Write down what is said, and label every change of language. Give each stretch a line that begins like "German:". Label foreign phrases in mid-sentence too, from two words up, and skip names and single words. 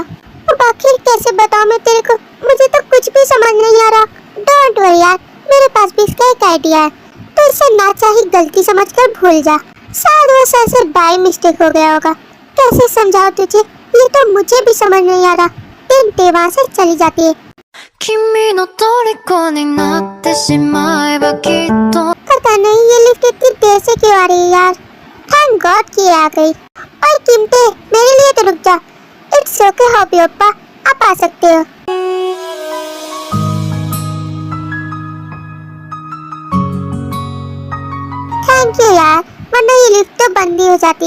Hindi: अब आखिर कैसे बताऊं मैं तेरे को? मुझे तो कुछ भी समझ नहीं आ रहा।
English: don't worry
Hindi: यार, मेरे पास भी इसका एक आइडिया है। तो इसे ना चाहे गलती समझकर भूल जा। शायद वो सर से
English: by mistake
Hindi: हो गया होगा। कैसे समझाओ तुझे, ये तो मुझे भी समझ नहीं आ रहा। टिन वहाँ से चली जाती है।
Japanese: 君の虜になってしまえばきっと
Hindi: पता नहीं ये लिफ्ट इतनी देर से क्यों आ रही है यार।
English: thank God
Hindi: कि ये आ गई। और कीमते, मेरे लिए तो रुक जा।
English: it's okay
Hindi: हॉबी ओप्पा, आप आ सकते हो।
English: thank you
Hindi: यार, वरना ये लिफ्ट तो बंद ही हो जाती।